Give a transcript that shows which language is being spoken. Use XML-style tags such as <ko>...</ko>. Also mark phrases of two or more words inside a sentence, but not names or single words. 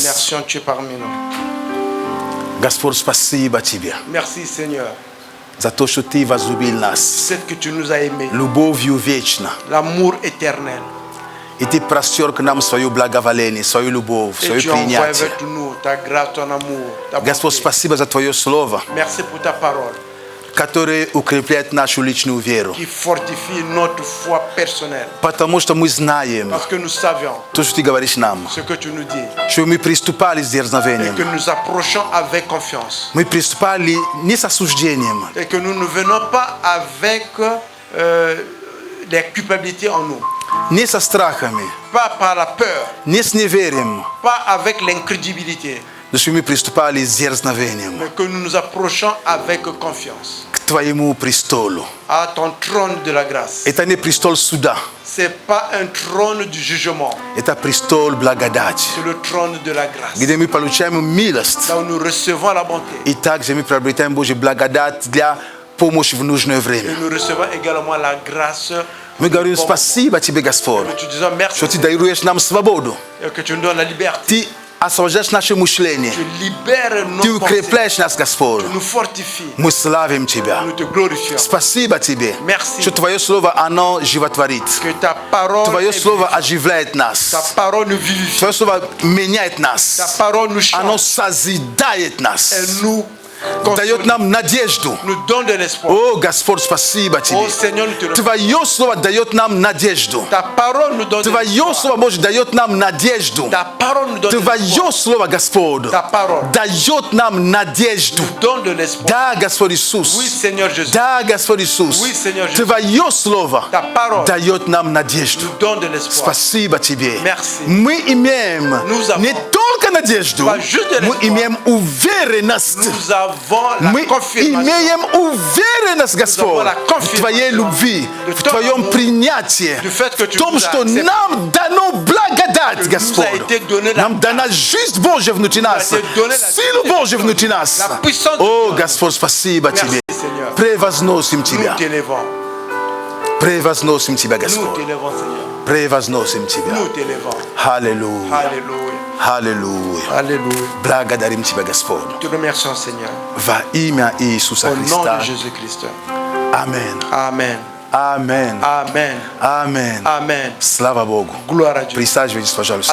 <fr>remercions, tu es parmi nous.</fr> <ru>Господь, спасибо Тебе</ru> <fr>Merci, Seigneur.</fr> <ru>за то, что Ты возлюбил нас</ru> <fr>C'est que tu nous as aimés.</fr> <ru>любовью вечно.</ru> <fr>L'amour éternel.</fr> <ru>И Ты простер к нам свое благоволение, свою любовь,</ru> <fr>Et</fr> <ru>свое</ru> <fr>tu envoies</fr> <ru>принятие.</ru> <fr>avec nous ta grâce, ton amour, ta</fr> <ru>Господь,</ru> <fr>bonté.</fr> <ru>спасибо за Твое Слово,</ru> <fr>Merci pour ta parole</fr> <ru>которое укрепляет нашу личную веру.</ru> <fr>qui fortifie notre foi personnelle.</fr> <ru>Потому что мы знаем</ru> <fr>Parce que nous savions</fr> <ru>то, что Ты говоришь нам,</ru> <fr>ce que tu nous dis</fr> <ru>что мы приступали с</ru> <fr>et</fr> <ru>дерзновением.</ru> <fr>que nous approchons avec confiance.</fr> <ru>Мы приступали не с осуждением,</ru> <fr>Et que nous ne venons pas avec des culpabilités en nous.</fr> <ru>не со страхами,</ru> <fr>Pas par la peur,</fr> <ru>не с неверием,</ru> <fr>pas avec l'incrédulité,</fr> <ru>но что мы приступали с дерзновением</ru> <fr>mais que nous nous approchons avec confiance</fr> <ru>к Твоему престолу.</ru> <fr>à ton trône de la grâce.</fr> <ru>Это не престол суда,</ru> <fr>Ce n'est pas un trône du jugement,</fr> <ru>это престол благодати,</ru> <fr>c'est le trône de la grâce.</fr> <ru>где мы получаем милость,</ru> <fr>Là où nous recevons la bonté.</fr> <ru>и также мы приобретаем Божью благодать для помощи в нужное</ru> <fr>Et</fr> <ru>время.</ru> <fr>nous recevons également la grâce.</fr> <ru>Мы говорим</ru> <fr>Bon,</fr> <ru>спасибо Тебе, Господь,</ru> <fr>que tu disons merci</fr> <ru>что Ты даруешь нам свободу,</ru> <fr>et que tu nous donnes la liberté.</fr> <ru>Ты освобождаешь наше мышление,</ru> <fr>Tu libères</fr> <ru>Ты</ru> <fr>nos pensées,</fr> <ru>укрепляешь нас, Господь.</ru> <fr>tu nous fortifies,</fr> <ru>Мы славим Тебя.</ru> <fr>nous te glorifions.</fr> <ru>Спасибо Тебе,</ru> <fr>Merci.</fr> <ru>что Твое Слово, оно животворит.</ru> <fr>Que ta parole,</fr> <ru>Твое</ru> <fr>est</fr> <ru>Слово</ru> <fr>vivifiante.</fr> <ru>оживляет</ru> <fr>Ta</fr> <ru>нас.</ru> <fr>parole nous vivifie.</fr> <ru>Твое Слово меняет</ru> <fr>Ta</fr> <ru>нас.</ru> <fr>parole nous</fr> <ru>Оно</ru> <fr>change.</fr> <ru>созидает нас.</ru> <fr>Elle nous</fr> <ru>Дает</ru> <fr>console,</fr> <ru>нам надежду.</ru> <fr>nous donne de l'espoir.</fr> <ru>О, Господь, спасибо</ru> <fr>Oh</fr> <ru>Тебе.</ru> <fr>Seigneur, nous te remercions.</fr> <ru>Твое Слово дает нам надежду.</ru> <fr>Ta parole nous donne de</fr> <ru>Твое</ru> <fr>l'espoir.</fr> <ru>Слово, Боже, дает нам надежду.</ru> <fr>Ta parole nous donne de l'espoir.</fr> <ru>Твое Слово, Господь,</ru> <fr>Ta parole</fr> <ru>дает нам надежду.</ru> <fr>nous donne de l'espoir.</fr> <ru>Да, Господь Иисус.</ru> <fr>Oui, Seigneur Jésus.</fr> <ru>Да, Господь Иисус.</ru> <fr>Oui, Seigneur Jésus.</fr> <ru>Твое Слово</ru> <fr>Ta parole</fr> <ru>дает нам надежду.</ru> <fr>nous donne de l'espoir.</fr> <ru>Спасибо Тебе.</ru> <fr>Merci.</fr> <ru>Мы имеем</ru> <fr>Nous avons</fr> <ru>не только надежду,</ru> <fr>pas juste de</fr> <ru>мы</ru> <fr>l'espoir.</fr> <ru>имеем уверенность.</ru> <fr>Nous avons la</fr> <ru>Мы</ru> <fr>confirmation.</fr> <ru>имеем уверенность, Господь,</ru> <fr>la</fr> <ru>в</ru> <fr>confirmation</fr> <ru>Твоей любви,</ru> <fr>de</fr> <ru>в</ru> <fr>ton</fr> <ru>Твоем</ru> <fr>amour,</fr> <ru>принятии,</ru> <fr>du fait que</fr> <ru>в</ru> <fr>tu</fr> <ru>том,</ru> <fr>nous as</fr> <ru>что</ru> <fr>accepté.</fr> <ru>нам дано благодать,</ru> <fr>nous a</fr> <ru>Господь.</ru> <fr>été donné la</fr> <ru>Нам дана жизнь Божья внутри нас,</ru> <fr>été donné la</fr> <ru>силу</ru> <fr>vie</fr> <ru>Божью</ru> <fr>de</fr> <ru>внутри</ru> <fr>Dieu,</fr> <ru>нас.</ru> <fr>la puissance de</fr> <ru>О,</ru> <fr>Dieu.</fr> <ru>Господь, спасибо</ru> <fr>Merci,</fr> <ru>Тебе.</ru> <fr>Seigneur.</fr> <ru>Превозносим</ru> <fr>Nous</fr> <ru>Тебя.</ru> <fr>t'élevons.</fr> <ru>Превозносим Тебя,</ru> <fr>Nous</fr> <ru>Господь.</ru> <fr>t'élevons, Seigneur.</fr> <ru>Превозносим Тебя.</ru> <fr>Nous t'élevons.</fr> <ru>Аллилуйя.</ru> <fr>Alléluia.</fr> <ru>Аллилуйя.</ru> <fr>Alléluia.</fr> <ru>Благодарим Тебя, Господь.</ru> <fr>Te remercions, Seigneur.</fr> <ru>Во имя Иисуса</ru> <fr>Au nom</fr> <ru>Христа.</ru> <fr>de Jésus-Christ.</fr> <ru>Амен.</ru> <fr>Amen.</fr> <ru>Амен.</ru> <fr>Amen.</fr> <ru>Амен.</ru> <fr>Amen.</fr> <ru>Слава Богу.</ru> <fr>Gloire à Dieu.</fr> <ru>Присаживайтесь, пожалуйста.</ru>